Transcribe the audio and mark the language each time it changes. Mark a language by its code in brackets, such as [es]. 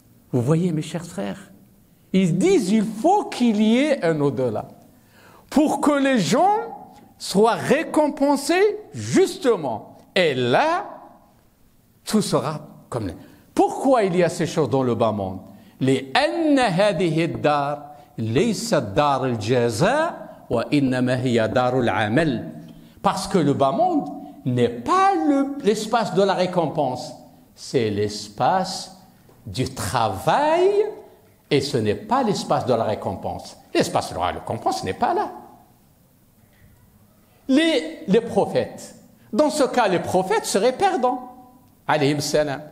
[fr] Vous voyez, mes chers frères, ils disent, il faut qu'il y ait un au-delà. Pour que les gens soient récompensés justement. Et là, tout sera comme... Pourquoi il y a ces choses dans le bas monde? [ar] لأن هذه الدار ليست دار الجزاء وإنما هي دار العمل. [fr] Parce que le bas monde n'est pas l'espace de la récompense, c'est l'espace du travail et ce n'est pas l'espace de la récompense. L'espace de la récompense n'est pas là. Les prophètes, dans ce cas, les prophètes seraient perdants. Alayhim salam.